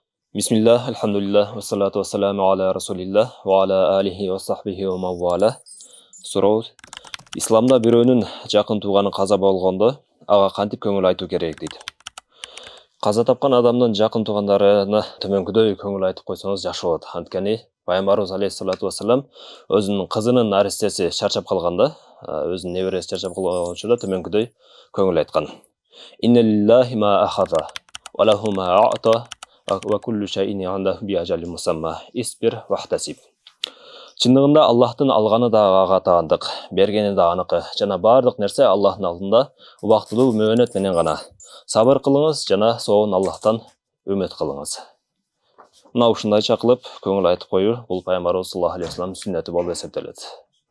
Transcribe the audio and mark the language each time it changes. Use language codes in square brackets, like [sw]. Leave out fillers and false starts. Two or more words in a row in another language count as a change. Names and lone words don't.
[ar] بسم الله، الحمد لله، والصلاة والسلام على رسول الله، وعلى آله وصحبه ومن والاه. [ky] Суроо. Исламда бирөөнүн жакын тууганы каза болгондо ага кантип көңүл айтуу керек дейт. Каза тапкан адамдын жакын туугандарына төмөнкүдөй көңүл айтып койсоңуз жакшы болот. Анткени Пайгамбарыбыз [ar] عليه الصلاة والسلام [ky] өзүнүн кызынын наристеси чарчап калганда, өзүнүн небереси чарчап калган учурда төмөнкүдөй көңүл айткан. [ar] إن لله ما أخذ وله ما أعطى وكل شيء عنده بأجل مسمى. اصبر واحتسب. [ky] Чындыгында Аллахтын алганы да ага таандык, бергени да аныкы. Жана бардык нерсе Аллахтын алдында убактылуу мөөнөт менен гана. Сабыр кылыңыз жана соон Аллахтан үмөт кылыңыз. Мына ушундайча кылып көңүл айтып коюу бул Пайгамбарыбыз [ar] صلى الله عليه وسلم [ky] сүннөтү болуп эсептелет.